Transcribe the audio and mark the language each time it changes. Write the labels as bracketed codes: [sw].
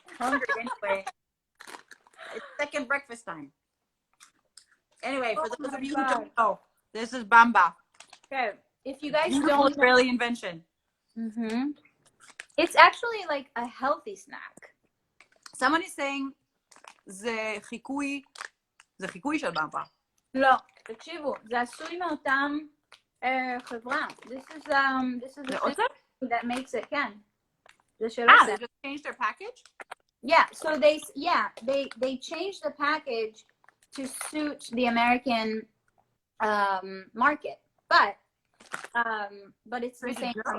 [en] Hungry anyway. It's second breakfast time. Anyway, for those of you who don't know, this is Bamba. Okay. If you guys Beautiful don't Israeli invention. It's actually like a healthy snack. Someone is saying [he] זה חיקוי של במבה. לא, תקשיבו, זה עשוי מאותם חברה. [en] This is the thing that makes it, כן. They just changed their package? Yeah, so they changed the package to suit the American market, but it's the same.